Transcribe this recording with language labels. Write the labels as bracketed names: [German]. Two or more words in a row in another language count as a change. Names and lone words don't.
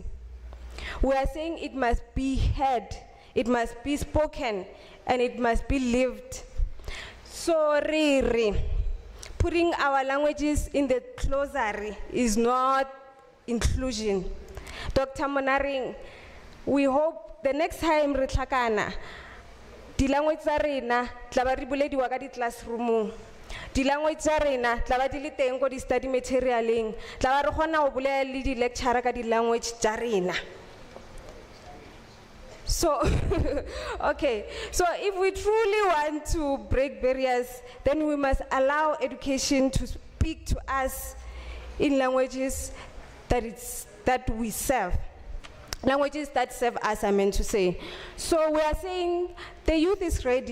[English] We are saying it must be heard, it must be spoken, and it must be lived. So really, putting our languages in the glossary is not inclusion. [Tswana] Dr. Mnaring, [English] we hope the next time [Tswana] re tlhakana, di language tsa rena tla ba re bulediwa ka di classroomong. Di language tsa rena tla ba di le teng ko di study materialeng. Tla ba re kgona go bolela le di lecturer ka di language tsa rena. [English] So, okay, so if we truly want to break barriers, then we must allow education to speak to us in languages that we serve. Languages that serve us, I meant to say. So we are saying the youth is ready.